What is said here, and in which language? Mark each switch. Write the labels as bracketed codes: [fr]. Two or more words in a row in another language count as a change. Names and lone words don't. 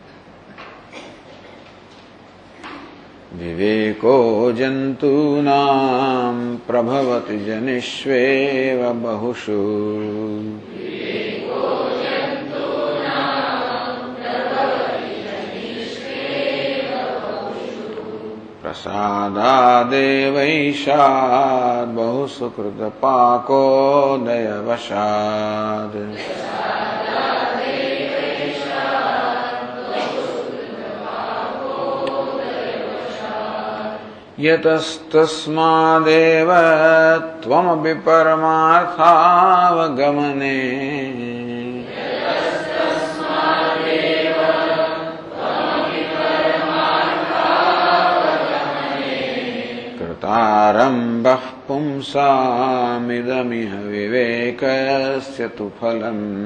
[sa] विवेको जंतुनाम प्रभवति जनिष्वेव बहुषु प्रसादादेवैषाद बहु सुकृत पाको दयवशाद. यतस्तस्मादेव त्वमपि परमार्थावगमने कृतारम्भः पुंसामिदमिह विवेकस्य तु फलम्।